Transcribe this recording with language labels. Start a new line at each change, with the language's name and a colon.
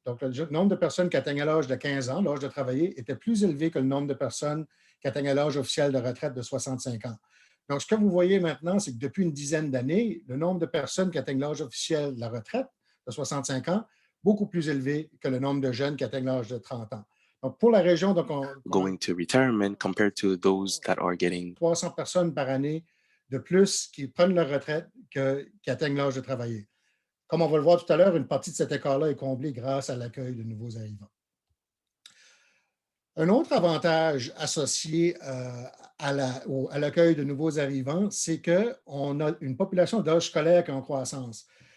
French: Donc, le nombre de personnes qui atteignent l'âge de 15 ans, l'âge de travailler, était plus élevé que le nombre de personnes qui atteignent l'âge officiel de retraite de 65 ans. Donc, ce que vous voyez maintenant, c'est que depuis une dizaine d'années, le nombre de personnes qui atteignent l'âge officiel de la retraite de 65 ans, beaucoup plus élevé que le nombre de jeunes qui atteignent l'âge de 30 ans. Donc, pour la région, donc
English: going to retirement compared to those that are getting
French: 300 personnes par année de plus qui prennent leur retraite qui atteignent l'âge de travailler. Comme on va le voir tout à l'heure, une partie de cet écart-là est comblée grâce à l'accueil de nouveaux arrivants. Un autre avantage associé à l'accueil de nouveaux arrivants, c'est qu'on a une population d'âge scolaire qui est en croissance.